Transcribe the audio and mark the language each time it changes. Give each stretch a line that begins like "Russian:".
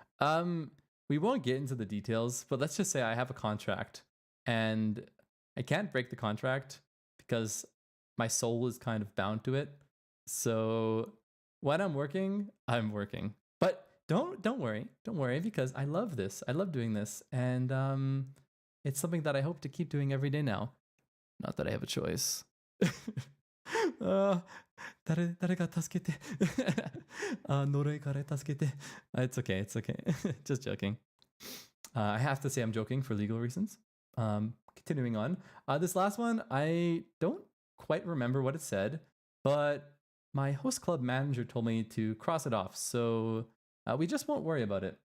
English: Um, we won't get into the details, but let's just say I have a contract and I can't break the contract because my soul is kind of bound to it. So when I'm working. But don't worry because I love this. I love doing this, and it's something that I hope to keep doing every day now. Not that I have a choice.
Japanese: あー誰か助けて呪いから助けて
English: It's okay, it's okay. Just joking. I have to say I'm joking for legal reasons. Continuing on. This last one, I don't quite remember what it said, but my host club manager told me to cross it off, so we just won't worry about it.